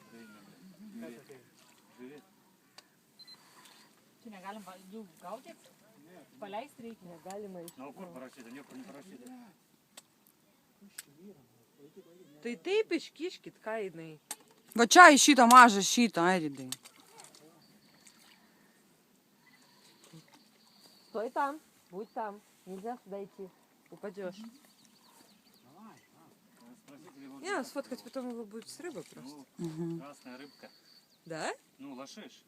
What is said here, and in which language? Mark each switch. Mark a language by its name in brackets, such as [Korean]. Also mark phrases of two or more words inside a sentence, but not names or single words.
[Lithuanian] Žiūrėk. Čia negalim jų gaudyt? Paleist reikia. Negalima iš... Na, kur parašyta? Niekur neparašyta. Tai taip iškiškit, ką jinai. Va čia į šitą mažą šitą, Airidai. [Russian] Стой там, будь там. Нельзя сюда идти. Упадешь. Не, сфоткать потом его будет с рыбой просто. Ну, красная рыбка. Да? Ну, лошиш.